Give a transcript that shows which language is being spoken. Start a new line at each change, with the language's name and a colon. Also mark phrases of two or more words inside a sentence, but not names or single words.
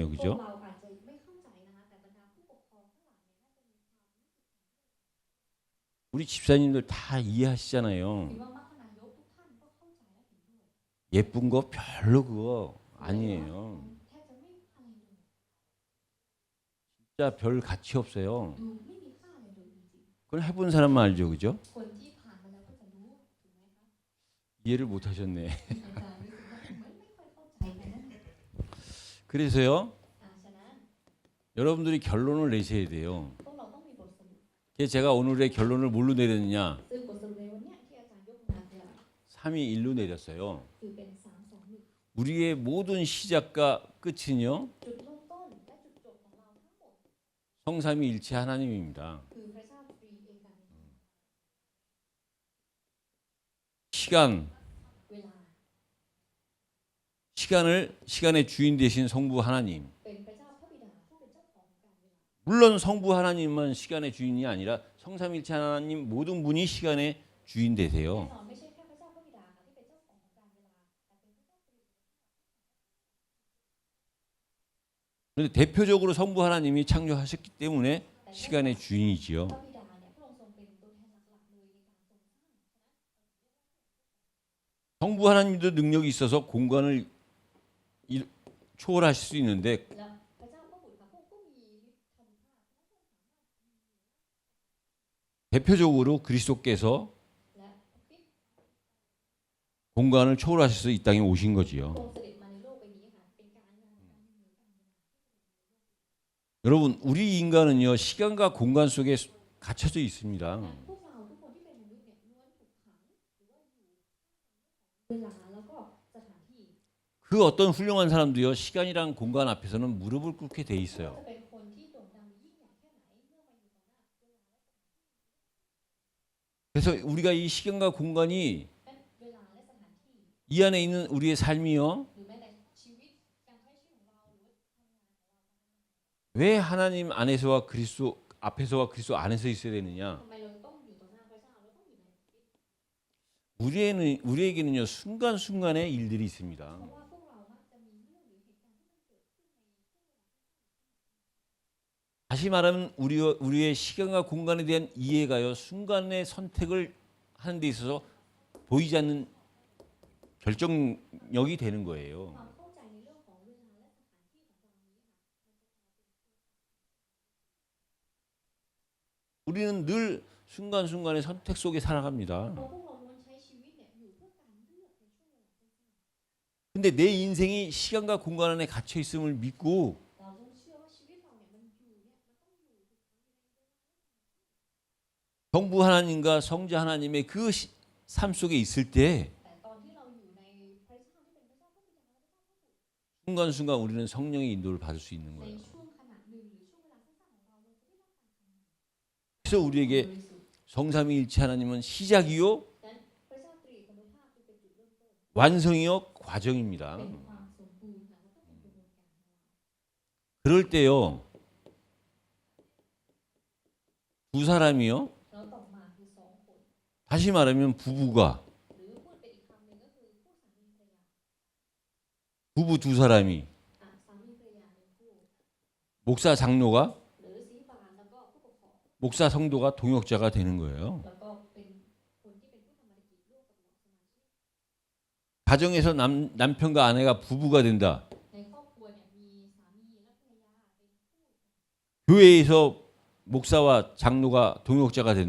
Thai: พวก
Korean: 그죠?
Thai: เราอาจจะไม่เข้าใจนะคะแต่บรรดาผู้ปกครองทั้งหลายเนี่ยน่าจะมีความ
Korean: 우리 집사님들 다 이해하시잖아요.
Thai: คิดว่ามัคคณายกทุกท่านก็เข้าใจและเห็นด้วย
Korean: 예쁜 거 별로 그거 아니에요.
Thai: แทบจะไม่อะไรเลย
Korean: 진짜 별 가치 없어요.
Thai: ดูไม่มีค่าอะไรเลยจริง
Korean: 그걸 해본 사람만 알죠, 그죠?
Thai: ๆคนที่ผ่านมาแล้วก็จะรู้ถูกไหมคะ
Korean: 이해를 못 하셨네.
Thai: อาจารย์รู้สึกว่าเหมือนไม่ค่อยเข้าใจกันนะ
Korean: 그래서요,
Thai: ฉะนั้น
Korean: 여러분들이 결론을 내셔야 돼요.
Thai: พวกเราต้องมีบทสรุป
Korean: 그래서 제가 오늘의 결론을 뭘로 내렸느냐?
Thai: ซึ่งบทสรุปในวันเนี้ยที่อาจารย์ยกมาเนี่ย
Korean: 321로 내렸어요.
Thai: คือเป็น3-2-1
Korean: 우리의 모든 시작과 끝은요,
Thai: จุดเริ่มต้นและจุดจบของเราทั้งหมด
Korean: 성삼위일체 하나님입니다.
Thai: คือพระเจ้าตรีเอกา
Korean: 시간,
Thai: เวลา
Korean: 시간의 주인 되신 성부 하나님.
Thai: เป็นพระเจ้าพระบิดาผู้เป็นเจ้าของการเวลา
Korean: 물론 성부 하나님만 시간의 주인이 아니라 성삼일체 하나님 모든 분이 시간의 주인
Thai: แน่
Korean: 되세요.
Thai: นอนไม่ใช่แค่พระเจ้าพระบิดาค่ะที่เป็นเจ้าของการเวลาแต่เป็นพระเจ้าตรี
Korean: 그런데 대표적으로 성부 하나님이 창조하셨기 때문에
Thai: แต่
Korean: 시간의 주인이지요.
Thai: พระบิดาเนี่ยพระองค์ทรงเป็นตัวแทนหลักๆเลยในการทรงสร้าง
Korean: 성부 하나님도 능력이 있어서 공간을 초월하실 수 있는데
Thai: แล้วพระเจ้าพระบุตรค่ะพระองค์ก็มีฤทธิ์ทำภาพ
Korean: 대표적으로 그리스도께서
Thai: และพระคริสต์
Korean: 공간을 초월하셔서 이 땅에 오신
Thai: ท
Korean: 거지요.
Thai: รงเสด็จมาในโลกใบนี้ค่ะเป็นการงานของการเหนือการเวลา
Korean: 여러분, 우리 인간은요 시간과 공간 속에 갇혀져 있습니다.
Thai: พวกเราทุกคนที่เป็นมนุษย์เนี่ยล้วนถูกขังหรือว่าอยู่เวลาแล้วก็สถานที่
Korean: 그 어떤 훌륭한 사람도요 시간이란 공간 앞에서는 무릎을 꿇게 돼
Thai: จะ
Korean: 있어요.
Thai: เป็นคนที่โด่งดังยิ่งใหญ่แค่ไหนเมื่อมาอยู่ต่อหน้าเวลา
Korean: 그래서 우리가 이 시간과 공간이
Thai: และเวลาและสถานที่
Korean: 이 안에 있는 우리의 삶이요
Thai: หรือแม้แต่ชีวิตการใช้ชีวิตของเราหรือว่า
Korean: 왜 하나님 안에서와 그리스도 앞에서와 그리스도 안에서 있어야 되느냐?
Thai: ทำไมเราต้องอยู่ต่อหน้าพระเจ้าเราต้องอยู่ในพระคริสต์
Korean: 우리에게는요 순간순간의 일들이 있습니다.
Thai: เพราะว่าพวกเรามักจะมีเรื่องหรือเหตุการณ์ที่มันเกิดขึ้นในช่วงเวลา
Korean: 다시 말하면 우리의 시간과 공간에 대한 이해가요 순간의 선택을 하는 데 있어서 보이지 않는 결정력이 되는 거예요.
Thai: ความเข้าใจในเรื่องของเวลาและสถานที่ของเรานี้ค่ะ
Korean: 우리는 늘 순간순간의 선택 속에 살아갑니다.
Thai: เพราะพวกเราล้วนใช้ชีวิตเนี่ยอยู่เพื่อการเลือกในช่วงเวลาสั้น
Korean: 근데 내 인생이 시간과 공간 안에 갇혀 있음을 믿고
Thai: ๆเราต้องเชื่อว่าชีวิตเราเนี่ยมันอยู่เนี่ยมันต้องอยู่
Korean: 성부 하나님과 성자 하나님의 그 삶 속에 있을 때
Thai: แต่ตอนที่เราอยู่ในพระเจ้าที่เป็นพระเจ้าพระบิดาและพระเจ้าพระบุตร
Korean: 순간순간 우리는 성령의 인도를 받을 수 있는
Thai: ใน
Korean: 거예요.
Thai: ช่วงขณะหนึ่งหรือช่วงเวลาสั้นๆของเราเราจะได้รับการทำงาน
Korean: 그래서 우리에게
Thai: บริสุทธิ์
Korean: 성삼위일체 하나님은 시작이요
Thai: ดังนั้นพระเจ้าตรีเอกภาพจึงเป็นจุดเริ่มต้น
Korean: 완성이요 과정입니다.
Thai: เป็นความสมบูรณ์และก็เป็นกระบวนการของเรา
Korean: 그럴 때요 두 사람이요
Thai: แล้วต่อมาคือสองคน
Korean: 다시 말하면 부부가
Thai: หรือพูดเป็นอีกค
Korean: 부부 두 사람이
Thai: สามีภรรยาเป็นคู่
Korean: 목사 장로가
Thai: หรือศรีบาลแล้วก็ผู้ปกครอง
Korean: 목사 성도가 동역자가 되는 거예요.
Thai: แล้วก็เป็นคนที่เป็นผู้ทำธุรกิจร่วมกับเหล่าสมาชิก
Korean: 가정에서 남편과 아내가 부부가 된다.
Thai: ในครอบครัวเนี่ยมีสามีและภรรยาเป็นคู่
Korean: 교회에서 목사와 장로가 동역자가 된다.